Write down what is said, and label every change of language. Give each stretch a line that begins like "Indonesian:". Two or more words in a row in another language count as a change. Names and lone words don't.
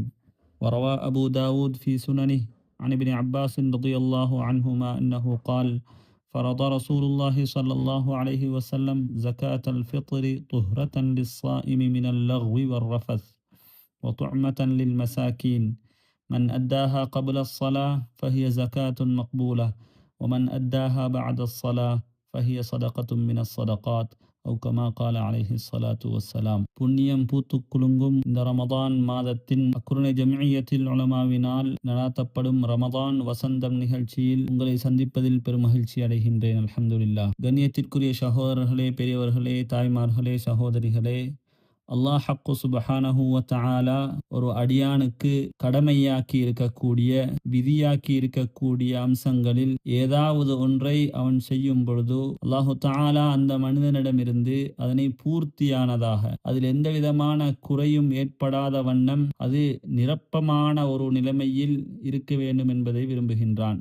Arabic: وروى أبو داود في سننه عن ابن عباس رضي الله عنهما أنه قال: فرض رسول الله صلى الله عليه وسلم زكاة الفطر طهرة للصائم من اللغو والرفث وطعمة للمساكين. من أداها قبل الصلاة فهي زكاة مقبولة، ومن أداها بعد الصلاة فهي صدقة من الصدقات، أو كما قال عليه الصلاة والسلام.
Tamil: புண்ணியம் பூத்துக் குலுங்கும் இந்த ரமதான் மாதத்தின் அக்குருணை ஜமியத்தில் உலமாவினால் நடாத்தப்படும் ரமதான் வசந்தம் நிகழ்ச்சியில் உங்களை சந்திப்பதில் பெரும் மகிழ்ச்சி அடைகின்றேன். அல்ஹம்துலில்லாஹ். கண்ணியத்திற்குரிய சகோதரர்களே, பெரியவர்களே, தாய்மார்களே, சகோதரிகளே, அல்லாஹ் ஹக்கு
Arabic: سبحانه و تعالى
Tamil: ஒரு அடியானுக்கு கடமையாக்கி இருக்கக்கூடிய, விதியாக்கி இருக்கக்கூடிய அம்சங்களில் ஏதாவது ஒன்றை அவன் செய்யும் பொழுது
Arabic: الله تعالى
Tamil: அந்த மனிதனிடமிருந்து அதனை பூர்த்தியானதாக, அதில் எந்த விதமான குறையும் ஏற்படாத வண்ணம் அது நிரப்பமான ஒரு நிலைமையில் இருக்க வேண்டும் என்பதை விரும்புகின்றான்.